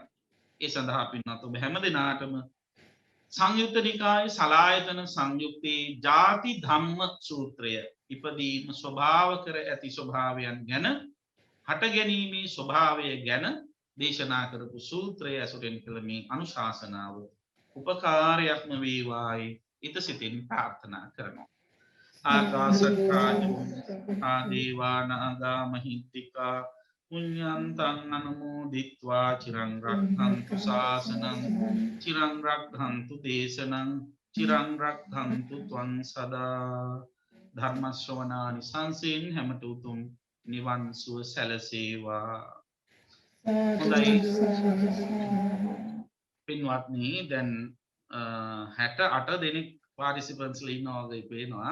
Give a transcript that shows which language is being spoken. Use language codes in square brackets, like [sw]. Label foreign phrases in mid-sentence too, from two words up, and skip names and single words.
[si] ඒ සඳහා පින්වත් ඔබ හැම දිනාටම සංයුත්ත නිකායේ සලායතන සංයුත්තේ ජාති ධම්ම සූත්‍රය ඉපදීම ස්වභාව කර ඇති ස්වභාවයන් ගැන හට ගැනීමේ ස්වභාවය ගැන දේශනා කරපු සූත්‍රය ඇසුරෙන් කළ මේ අනුශාසනාව උපකාරයක්ම වේවායි ඉත සිතින් ප්‍රාර්ථනා කරනවා. [pi] ආකාසට්ටාච ආදේවානාගා මහිත්‍තිකා පුඤ්ඤන්තං අනුමෝදිත්වා චිරං රක්ඛන්තු ශාසනං චිරං රක්ඛන්තු දේශනං චිරං රක්ඛන්තු ත්වං සදා. [si] ධර්ම ශ්‍රවණානි සංසෙන් හැමත උතුම් නිවන් සුව සැලසේවා. හොඳයි පින්වත්නි, දැන් 68 දෙනෙක් පාර්ටිසිපන්ට්ස්ලා ඉන්නවා වගේ පේනවා.